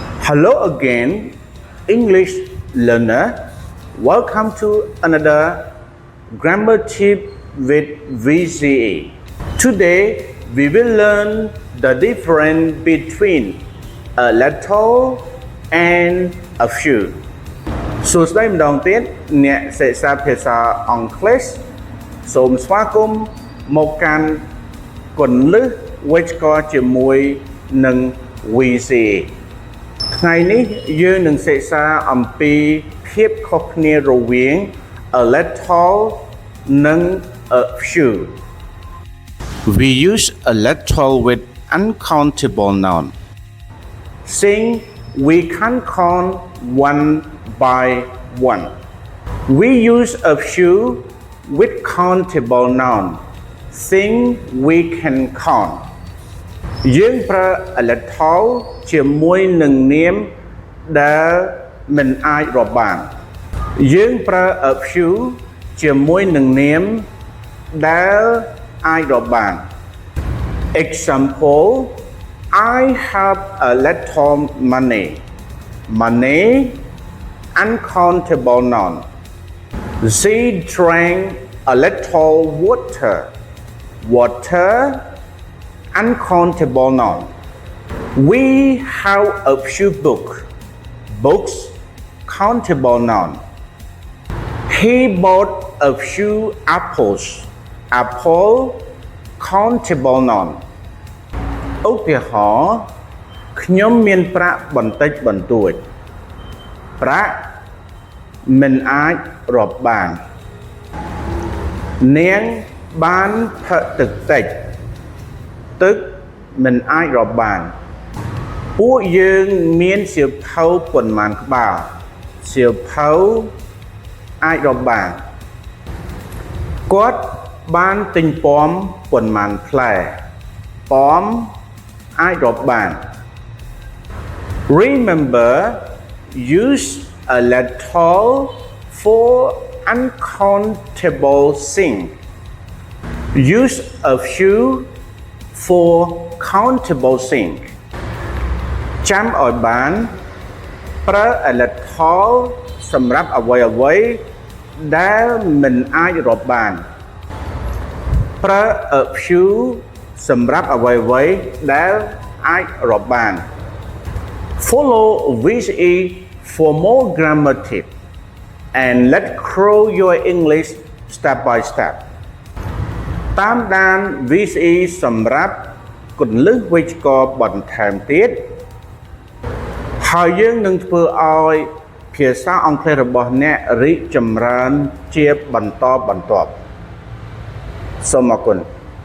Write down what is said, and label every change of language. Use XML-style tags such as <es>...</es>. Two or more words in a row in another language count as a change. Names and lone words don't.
<en>Hello again, English learner. Welcome to another grammar tip with VCE. Today, we will learn the difference between a little and a few.</en> <km>សួស្តីម្ដងទៀតអ្នកសិក្សាភាសាអង់គ្លេសសូមស្វាគមន៍មកកាន់គន្លឹះវេយ្យាករណ៍ជាមួយនឹង VCE ថ្ងៃនេះយើងនឹងសិក្សាអំពីភាពខុសគ្នារវាង</km> <en>a little</en> <km>និង</km> <en>a few. We use a little with uncountable noun. Saying we can count one by one. We use a few with countable noun. Saying we can count.</en> <km>យើងប្រើ</km> <en>a little</en> <km>ជាមួយនឹងនាមដែលមិនអាចរាប់បានយើងប្រើ</km> <en>a few</en> <km>ជាមួយនឹងនាមដែលអាចរាប់បាន</km> <en>Example I have a little money uncountable noun She drank a little water uncountable noun We have a few books countable noun He bought a few apples apple countable noun</en> <km>ឧទាហរណ៍ខ្ញុំមានប្រាក់បន្តិចបន្តួចប្រាក់មិនអាចរាប់បាន នាងបានផឹកទឹកតិចទឹកមិនអាចរាប់បានពួកយើងមានសៀវភៅប៉ុន្មានក្បាលសៀវភៅអាចរាប់បានគាត់បានទិញប៉មប៉ុន្មានផ្លែប៉មអាចរាប់បាន</km> <en>Remember use a little for uncountable things use a few for countable things</en> <km>ចាំឲ្យបានប្រើ</km> <en>a</en> <km>little សម្រាប់អ្វីៗដែលមិនអាចរាប់បានប្រើ</km> <en>a few</en> <km>សម្រាប់អ្វី ៗដែលអាចរាប់បាន</km> <en>Follow VCE for more grammar tips and let's grow your English step by step</en> <km>តាមដាន VCE សម្រាប់គន្លឹះវេយ្យាករណ៍បន្ថែមទៀតហើយយើងនឹងធ្វើឲ្យភាសាអង់គ្លេសរបស់អ្នករីកចម្រើនជាបន្តបន្ទាប់សូមអរគុណ</km>